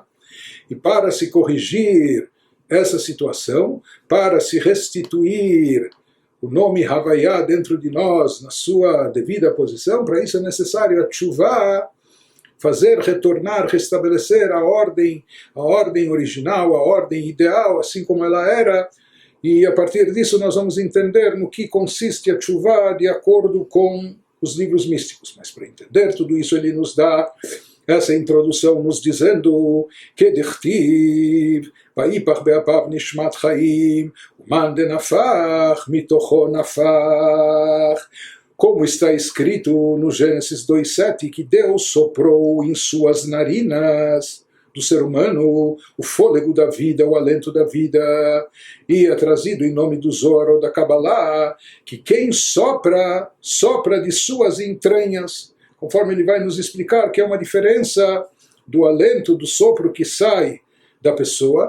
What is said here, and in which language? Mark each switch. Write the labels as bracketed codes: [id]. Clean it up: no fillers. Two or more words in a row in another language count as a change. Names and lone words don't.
[pt] E para se corrigir essa situação, para se restituir o nome Havaiá dentro de nós, na sua devida posição, para isso é necessário a Tshuvah, fazer retornar, restabelecer a ordem original, a ordem ideal, assim como ela era, e a partir disso nós vamos entender no que consiste a Tshuvah de acordo com os livros místicos. Mas para entender tudo isso ele nos dá essa introdução nos dizendo que [he] דכתיב ויפח באפיו נשמת חיים ומאן דנפח מתוכו נפח, [pt] como está escrito no Gênesis 2:7, que Deus soprou em suas narinas do ser humano o fôlego da vida, o alento da vida, e é trazido em nome do Zohar ou da Kabbalah, que quem sopra de suas entranhas, conforme ele vai nos explicar que é uma diferença do alento, do sopro que sai da pessoa,